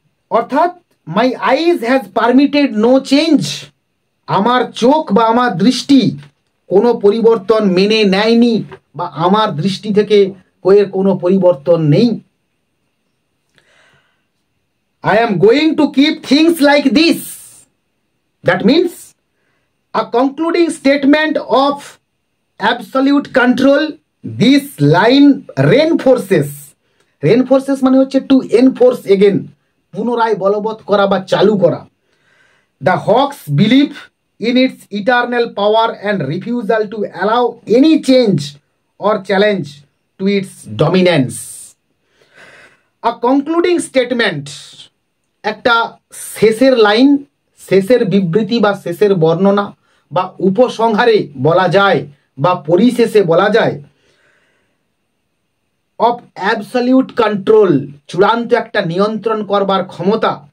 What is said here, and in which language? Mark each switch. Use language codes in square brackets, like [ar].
[bn] অর্থাৎ [en] my eyes has permitted no change, [bn] আমার চোখ বা আমার দৃষ্টি কোনো পরিবর্তন মেনে নেয়নি বা আমার দৃষ্টি থেকে কোনো পরিবর্তন নেই। [en] I am going to keep things like this. That means a concluding statement of absolute control. This line reinforces. [bn] Reinforces মানে হচ্ছে [en] to enforce again, [bn] পুনরায় বলবৎ করা বা চালু করা। [en] The Hawks believe in its eternal power and refusal to allow any change or challenge to its dominance. A concluding statement, [bn] একটা শেষের লাইন, শেষের বিবৃতি বা শেষের বর্ণনা বা উপসংহারে বলা যায় বা পরিশেষে বলা যায়, [en] of absolute control, [bn] চূড়ান্ত একটা নিয়ন্ত্রণ করবার ক্ষমতা।